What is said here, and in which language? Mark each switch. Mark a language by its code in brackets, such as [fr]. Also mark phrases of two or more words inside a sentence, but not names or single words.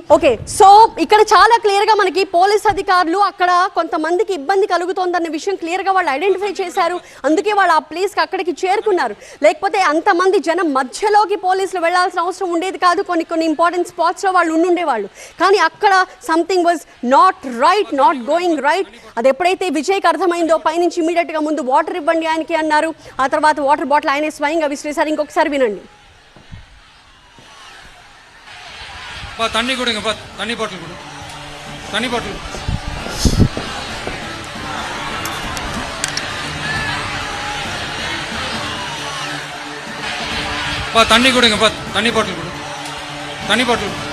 [te] ఓకే, సో ఇక్కడ చాలా క్లియర్గా మనకి పోలీస్ అధికారులు అక్కడ కొంతమందికి ఇబ్బంది కలుగుతోందన్న విషయం క్లియర్గా వాళ్ళు ఐడెంటిఫై చేశారు. అందుకే వాళ్ళు ఆ ప్లేస్కి అక్కడికి చేరుకున్నారు. లేకపోతే అంతమంది జనం మధ్యలోకి పోలీసులు వెళ్లాల్సిన అవసరం ఉండేది కాదు. కొన్ని ఇంపార్టెంట్ స్పాట్స్లో వాళ్ళు ఉండుండేవాళ్ళు. కానీ అక్కడ [en] something was not right, not going right. [te] అది ఎప్పుడైతే విజయ్కి అర్థమైందో పైనుంచి ఇమీడియట్గా ముందు వాటర్ ఇవ్వండి ఆయనకి అన్నారు. ఆ తర్వాత [en] water bottle [te] ఆయనే స్వయంగా విసిరేశారు. ఇంకొకసారి వినండి. [ta] தண்ணி கொடுங்க தண்ணி பாட்டில் கொடு தண்ணி பாட்டில் தண்ணி கொடுங்க தண்ணி பாட்டில் கொடு தண்ணி பாட்டில்